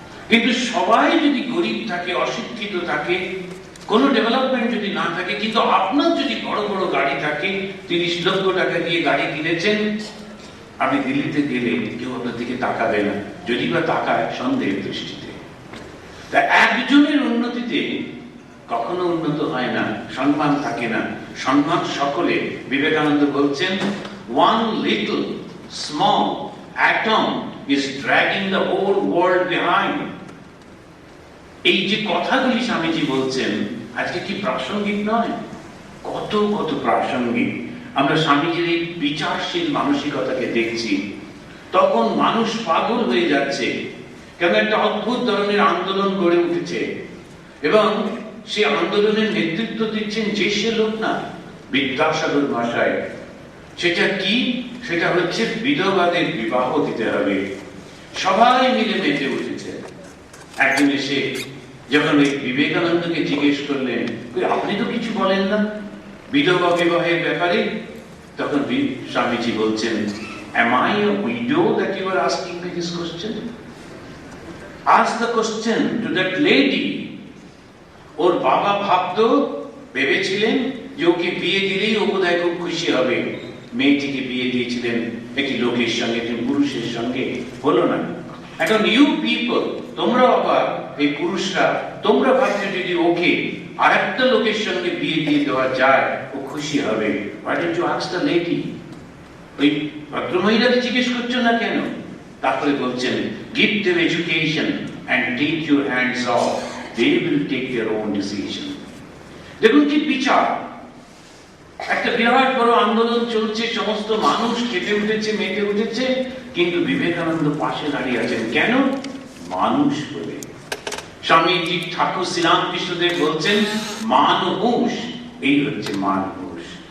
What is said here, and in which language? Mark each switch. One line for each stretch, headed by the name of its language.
Bangla: কিন্তু সবাই যদি গরিব থাকে, অশিক্ষিত থাকে, কোনো ডেভেলপমেন্ট যদি না থাকে, কিন্তু আপনার যদি বড় বড় গাড়ি থাকে, 30 লক্ষ টাকা দিয়ে গাড়ি কিনেছেন, আপনি দিল্লিতে গেলে কেউ আপনার দিকে তাকাবে না, যদি বা তাকায় সন্দেহের দৃষ্টিতে। তা একজনের উন্নতিতে কখনো উন্নত হয় না, সম্মান থাকে না। সম্মান সকলে। বিবেকানন্দ বলছেন,
English: one little small atom is dragging the whole world behind.
Bangla: এই যে কথাগুলি স্বামীজি বলছেন আজকে কি প্রাসঙ্গিক নয়? কত কত প্রাসঙ্গিক। আমরা স্বামীজির এই বিচারশীল মানসিকতাকে দেখছি। তখন মানুষ পাগল হয়ে যাচ্ছে, কেন একটা অদ্ভুত ধরনের আন্দোলন গড়ে উঠেছে, এবং সেই আন্দোলনের নেতৃত্ব দিচ্ছেন যে সে লোক না, বিদ্যাসাগর ভাষায়। সেটা কি? সেটা হচ্ছে বিধবাদের বিবাহ দিতে হবে। সবাই মিলে মেতে উঠেছে। একদিন এসে যখন ওই বিবেকানন্দকে জিজ্ঞেস করলেন, আপনি তো কিছু বলেন না বিধবা বিবাহের ব্যাপারে, তখন স্বামীজি বলছেন,
English: am I a widow that you are asking me this question? Ask the question to that lady.
Bangla: ওর বাবা ভাবতো, ভেবেছিলেন যে ওকে বিয়ে দিলেই ও বোধহয় খুব খুশি হবে। মেয়েটিকে বিয়ে দিয়েছিলেন একটি লোকের সঙ্গে, একটি পুরুষের সঙ্গে, হলো না। এখন
English: you people,
Bangla: তোমরা আবার এই পুরুষরা, তোমরা ভাবছো যদি ওকে আর একটা লোকের সঙ্গে বিয়ে দিয়ে দেওয়া যায় ও খুশি হবে।
English: Why don't you ask the lady?
Bangla: ওই ভদ্রমহিলাকে জিজ্ঞেস করছো না কেন? তারপরে বলছেন,
English: give them education and take your hands off. They will take their own decision.
Bangla: দেখুন কি বিচার। একটা বিরাট বড় আন্দোলন চলছে, সমস্ত মানুষ খেপে উঠেছে, মেতে উঠেছে, কিন্তু বিবেকানন্দ পাশে দাঁড়িয়ে আছেন। কেন? মানুষ বলে। স্বামীজি ঠাকুর শ্রীরামকৃষ্ণদেব বলছেন, মানহুষ, এই হচ্ছে মানহুষ।